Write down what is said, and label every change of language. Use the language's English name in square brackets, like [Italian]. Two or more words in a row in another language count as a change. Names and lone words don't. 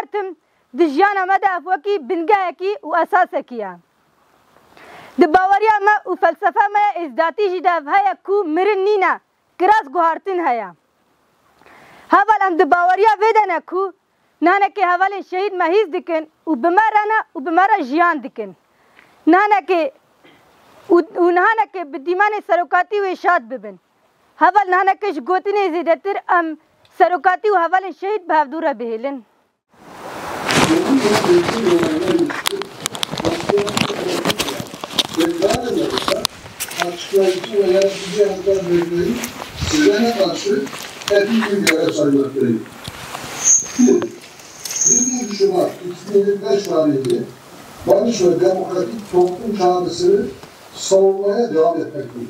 [Kurdish] تم دی جیان مده افوکی بنگه کی و اساس کیا د باوریا ما و فلسفه ما ازداتی جی ده هیا کو مرن نینا کراس گوهارتن هیا هفال ام د باوریا ویدنه کو نانه که هوال شهید مهیز دکن و بمرانا و بمرا جیان دکن نانه که و نهانه که بدیمان سروکاتی و اشاد ببن هفال نهانه کش گوتنی زیدتر ام سروکاتی و هوال شهید به هفدورا بهیلن [Turkish] açıklayıcı ve yaratıcı yanıtlar vermeyi sizlere karşı etnik bir görev saymaktayım. 1 Şubat 2025 tarihli barış ve demokratik toplum çağrısını savunmaya devam etmekteyim.